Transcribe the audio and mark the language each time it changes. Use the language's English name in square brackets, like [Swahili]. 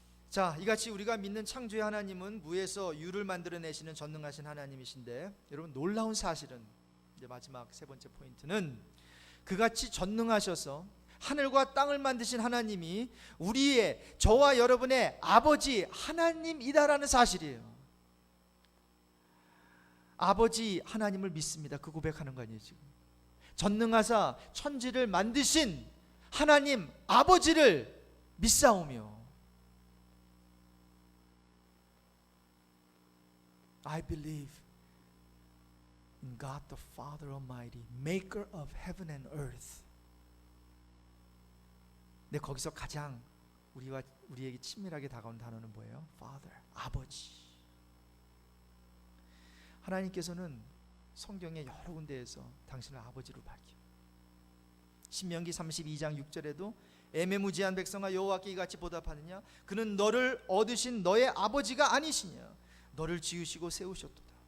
[Korean] 자, 이같이 우리가 믿는 창조의 하나님은 무에서 유를 만들어내시는 전능하신 하나님이신데, 여러분 놀라운 사실은, 이제 마지막 세 번째 포인트는, 그같이 전능하셔서 하늘과 땅을 만드신 하나님이 우리의, 저와 여러분의 아버지 하나님이다라는 사실이에요. 아버지 하나님을 믿습니다. 그 고백하는 거 아니에요 지금. 전능하사 천지를 만드신 하나님 아버지를 믿사오며, [English] I believe in God the Father Almighty, Maker of heaven and earth. [Korean] 근데 거기서 가장 우리에게 친밀하게 다가온 단어는 뭐예요? Father, 아버지. 하나님께서는 성경의 여러 군데에서 당신을 아버지로 밝혀요. 신명기 32장 6절에도 애매무지한 백성아 여호와께 이같이 보답하느냐, 그는 너를 얻으신 너의 아버지가 아니시냐, 너를 지으시고 세우셨도다.